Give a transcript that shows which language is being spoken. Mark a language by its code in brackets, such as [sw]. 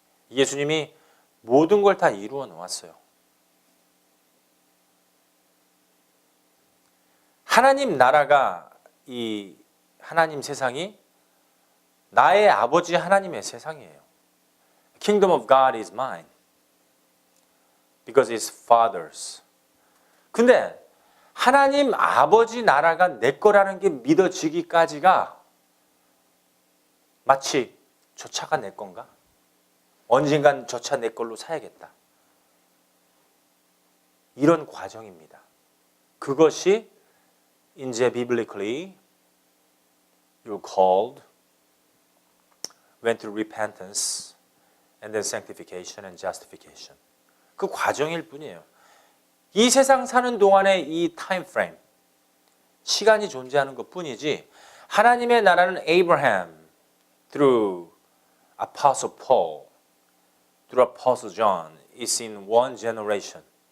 [ko] 예수님이 모든 걸 다 이루어 놓았어요. 하나님 나라가 이 하나님 세상이 나의 아버지 하나님의 세상이에요. [en] Kingdom of God is mine because it's Father's. [ko] 근데 하나님 아버지 나라가 내 거라는 게 믿어지기까지가 마치 저 차가 내 건가? 언젠간 저 차 내 걸로 사야겠다. 이런 과정입니다. 그것이 이제 [en] biblically you're called went through repentance and then sanctification and justification. [ko] 그 과정일 뿐이에요. 이 세상 사는 동안의 이 타임 프레임, 시간이 존재하는 것 뿐이지 하나님의 나라는 [en] Abraham through Apostle Paul, through Apostle John is in one generation.